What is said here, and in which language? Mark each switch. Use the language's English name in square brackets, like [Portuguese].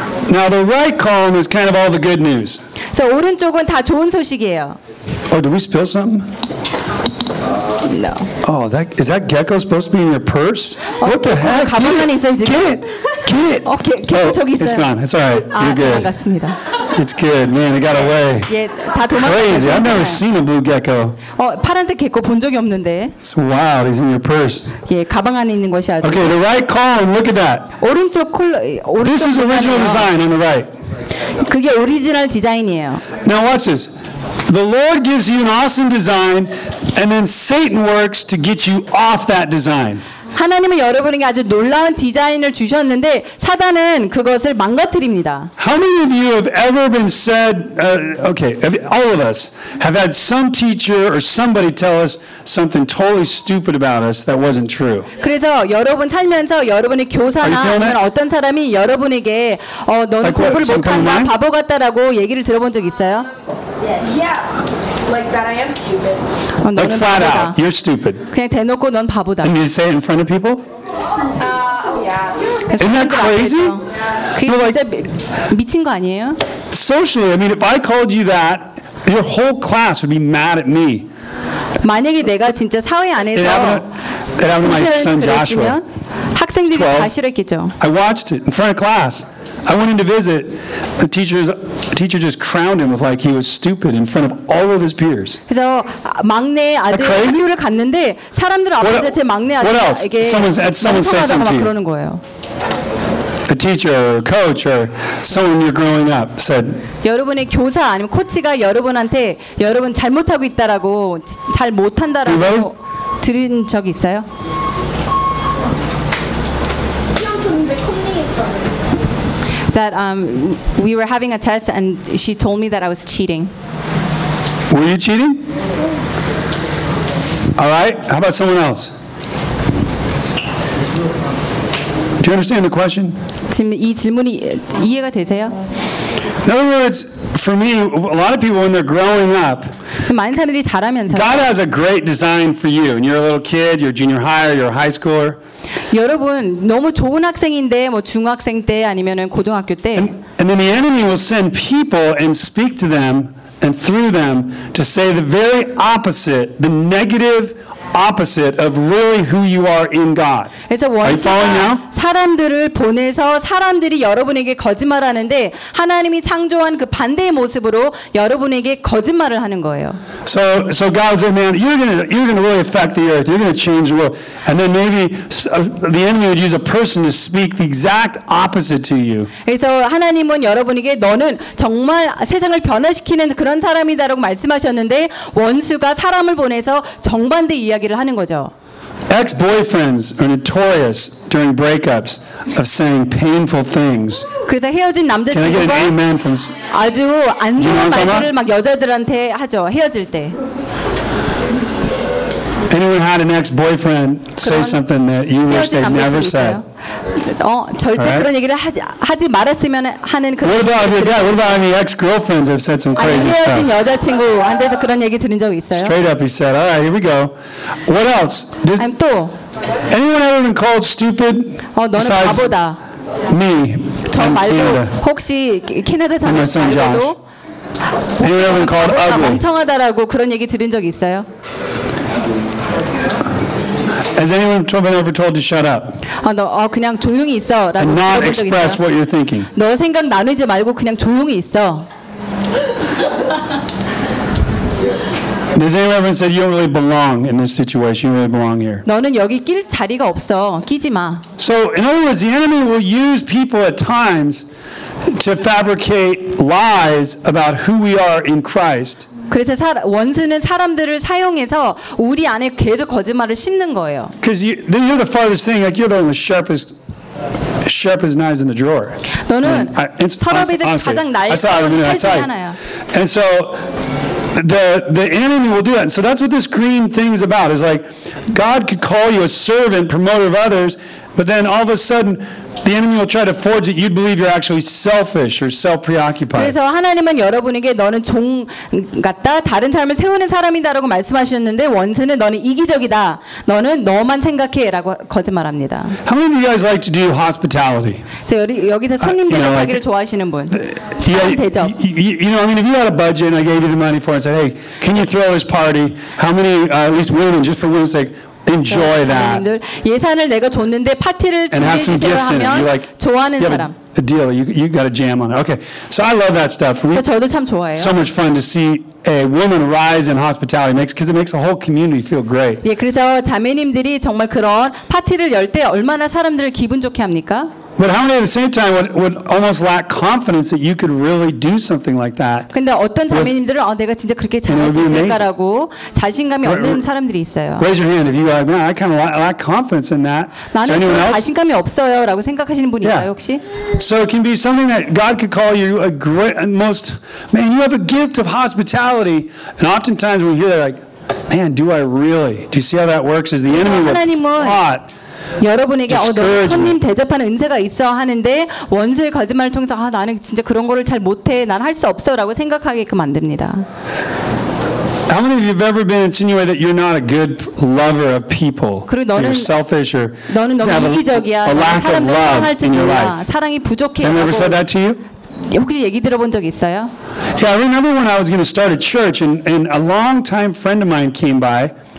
[English] Now the right column is kind of all the good news. [Korean] 자, 오른쪽은 다 좋은 소식이에요. [English] Oh, did we spill something? No. Oh, that is that gecko supposed to be in your purse? Oh, what the heck? Get it! Get it! Okay, [Korean] gecko 저기 있어요. [English] It's gone. It's all right. You're good. [Korean] 아, 나갔습니다. [English] It's good, man. It got away. [Korean] 예, 다 도망갔어요. [English] Crazy. I've never seen a blue gecko. [Korean] 어, 파란색 gecko 본 적이 없는데. [English] It's wild. He's in your purse. [Korean] 예, 가방 안에 있는 것이 아주. [English] Okay, the right column. Look at that. [Korean] 오른쪽 콜. [English] This is original design on the right. [Korean] 그게 오리지널 디자인이에요. [English] Now watch this. The Lord gives you an awesome design, and then Satan works to get you off that design. [Korean] 하나님은 여러분에게 아주 놀라운 디자인을 주셨는데 사단은 그것을 망가뜨립니다. [English] How many of you have ever been said, okay, all of us have had some teacher or somebody tell us something totally stupid about us that wasn't true? [Korean] 그래서 여러분 살면서 여러분의 교사나 아니면 어떤 사람이 여러분에게 너는 공부를 못한다, 바보 같다라고 얘기를 들어본 적 있어요? [English] Like that, I am stupid. Like flat out, you're stupid. [Korean] 그냥 대놓고 넌 바보다. [English] And you say it in front of people? Yeah. Isn't that crazy? [Korean] 그게 진짜 미친 거 아니에요? [English] Socially, I mean, if I called you that, your whole class would be mad at me. [Korean] 만약에 내가 진짜 사회 안에서 그랬으면 [English] my son Joshua, [Korean] 학생들이 다 싫어했겠죠. [English] I watched it in front of class. I went in to visit. The teacher just crowned him with like he was stupid in front of all of his peers. [Korean] 그래서 막내 아들 학교를 갔는데 사람들 앞에서 제 막내 아들에게 [English] someone said something to you. A teacher, or a coach, or someone you're growing up said. [Korean] 여러분의 교사 아니면 코치가 여러분한테 여러분 잘못하고 있다라고 잘 못한다라고 들은 적 있어요? 시험 [English] we were having a test and she told me that I was cheating. Were you cheating? All right. How about someone else? Do you understand the question? [Korean] 지금 이 질문이 이해가 되세요? [English] In other words, for me, a lot of people when they're growing up, [Korean] 많은 사람들이 자라면서 [English] God has a great design for you, and you're a little kid, you're junior high, or you're a high schooler. [Korean] 여러분 너무 좋은 학생인데 뭐 중학생 때 아니면은 고등학교 때. [English] And then the enemy will send people and speak to them and through them to say the very opposite, the negative, opposite of really who you are in God. Are you following now? [Korean] 사람들을 보내서 사람들이 여러분에게 거짓말하는데 하나님이 창조한 그 반대의 모습으로 여러분에게 거짓말을 하는 거예요. [English] So God said, "Man, you're gonna really affect the earth. You're gonna change the world." And then maybe the enemy would use a person to speak the exact opposite to you. [Korean] 그래서 하나님은 여러분에게 너는 정말 세상을 변화시키는 그런 사람이다라고 말씀하셨는데 원수가 사람을 보내서 정반대 이야기를 하는 거죠. [English] Ex-boyfriends are notorious during breakups of saying painful things. [Korean] 그래서 헤어진 남자친구가 아주 안 좋은 말들을 막 여자들한테 하죠. 헤어질 때. [English] Anyone had an ex-boyfriend say something that you wish they never said? [Korean] 절대 [English] right. [Korean] 그런 얘기를 하지 말았으면 하는 그런. [English] What about your dad? What about any ex-girlfriends have said some crazy stuff? [Korean] 헤어진 여자친구한테서 그런 얘기 들은 적 있어요? [English] Straight up, he said. All right, here we go. What else? I'm [Korean] 또. [English] Anyone ever been called stupid? [Korean] 너는 바보다. [English] Me. [Korean] 저 말고 혹시 캐나다 사람 말고도? [English] Anyone ever been called ugly? [Korean] 멍청하다라고 그런 얘기 들은 적 있어요? [English] Has anyone ever told you shut up? [Korean] 그냥 조용히 있어. [English] And not express what you're thinking. [Korean] 너 생각 나누지 말고 그냥 조용히 있어. [English] Has anyone ever said you don't really belong in this situation? You really belong here. [Korean] 너는 여기 낄 자리가 없어. 끼지 마. [English] So in other words, the enemy will use people at times to fabricate lies about who we are in Christ. [Korean] 그래서 원수는 사람들을 사용해서 우리 안에 계속 거짓말을 심는 거예요. [English] Because you're the farthest thing, like you're the sharpest knives in the drawer. [Korean] 너는 서랍에서 가장 날카로운 칼 중 하나야. [English] And so the enemy will do that. So that's what this green thing is about. It's like God could call you a servant, promoter of others, but then all of a sudden the enemy will try to forge that you'd believe you're actually selfish or self-preoccupied. [Korean] 그래서 하나님은 여러분에게 너는 종 같다, 다른 사람을 세우는 사람이다라고 말씀하셨는데 원수는 너는 이기적이다, 너는 너만 생각해라고 거짓말합니다. [English] How many of you guys like to do hospitality? [Korean] 여기서 손님 대접하기를 좋아하시는 분. 대접. [English] You know, I mean, if you had a budget and I gave you the money for it, and said, "Hey, can you throw this party? How many, at least women, just for women's sake?" Enjoy that. [Korean] 예산을 내가 줬는데 파티를 준비해주세요 하면 좋아하는 사람. [English] A deal. You got a jam on it. Okay. So I love that stuff. We [Korean] 참 좋아해요. [English] So much fun to see a woman rise in hospitality because it makes a whole community feel great. [Korean] 예, 그래서 자매님들이 정말 그런 파티를 열 때 얼마나 사람들을 기분 좋게 합니까? [English] But how many at the same time would almost lack confidence that you could really do something like that? [Korean] 근데 어떤 자매님들은 내가 진짜 그렇게 잘할 수 있을까라고 자신감이 없는 사람들이 있어요. [English] Raise your hand if you like, "Man, I kind of lack confidence in that." [Korean] 나는 자신감이 없어요라고 생각하시는 분 있나요, 혹시? [English] So it can be something that God could call you a great and most man, you have a gift of hospitality. And oftentimes we hear that like, "Man, do I really? Do you see how that works?" Is the enemy what? [Korean] 여러분에게 너 손님 대접하는 은세가 있어 하는데 원수의 거짓말을 통해서 나는 진짜 그런 거를 잘 못해 난 할 수 없어라고 생각하게끔 만듭니다. [English] How many of you have ever been insinuated that you're not a good lover of people? [Korean] 그리고 너는 [English] selfish or [Korean] 너는 너무 이기적이야. 사람들을 사랑할 줄 몰라. 사랑이 부족해. [English] Has anyone ever said that to you? [Korean] 혹시 얘기 들어본 적 있어요? [English] Yeah, I remember when I was going to start a church and a long time friend of mine came by.